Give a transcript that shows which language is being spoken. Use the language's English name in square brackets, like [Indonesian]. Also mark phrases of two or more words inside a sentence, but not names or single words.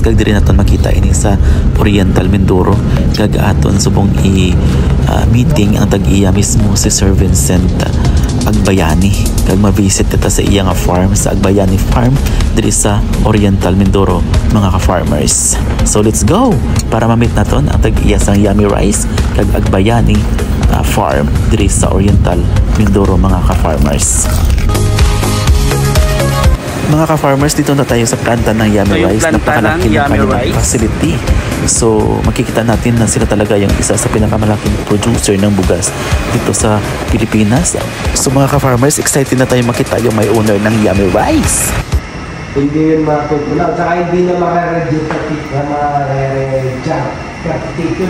[Hiligaynon] Kag diri naton makita ini sa Oriental Mindoro. Kag aton subong meeting ang tag-iya mismo si Sir Vincent Agbayani. Kag ma-visit kita sa iya nga farm, sa Agbayani Farm diri sa Oriental Mindoro, mga ka-farmers. [English] So let's go [Hiligaynon] para ma-meet naton ang tag-iya sa Yummy Rice kag Agbayani Farm diri sa Oriental Mindoro, mga ka-farmers. [Filipino] Mga ka-farmers, dito na tayo sa planta ng Yummy Rice. Napakalaki ng kanilang facility. So makikita natin na sila talaga yung isa sa pinakamalaking producer ng bugas dito sa Pilipinas. So mga ka-farmers, excited na tayo makita yung may owner ng Yummy Rice. Hindi yun matutunan, saka hindi na makareduce sa pizza, makareduce.